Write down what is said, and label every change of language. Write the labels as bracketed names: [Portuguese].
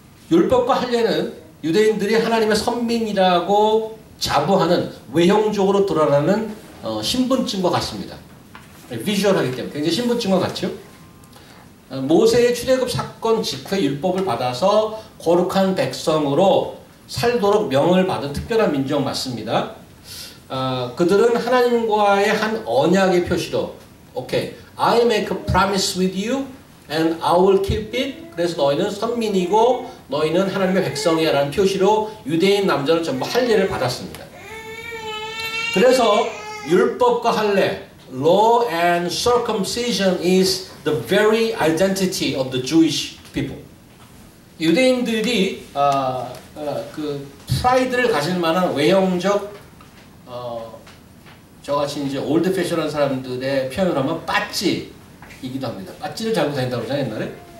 [Korean] 율법과 할례는 유대인들이 하나님의 선민이라고 자부하는 외형적으로 드러나는 신분증과 같습니다. 비주얼하기 때문에 굉장히 신분증과 같죠. 모세의 출애굽 사건 직후에 율법을 받아서 거룩한 백성으로 살도록 명을 받은 특별한 민족 맞습니다. 그들은 하나님과의 한 언약의 표시로 오케이, [English] I make a promise with you and I will keep it. [Korean] 그래서 너희는 선민이고 너희는 하나님의 백성이야 라는 표시로 유대인 남자는 전부 할례를 받았습니다. 그래서 율법과 할례, [English] law and circumcision is the very identity of the Jewish people. [Korean] 유대인들이 그 프라이드를 가질 만한 외형적 저같이 이제 올드 패션한 사람들의 표현을 하면 빠찌이기도 합니다. 빠찌를 달고 다닌다고 그러잖아요, 옛날에.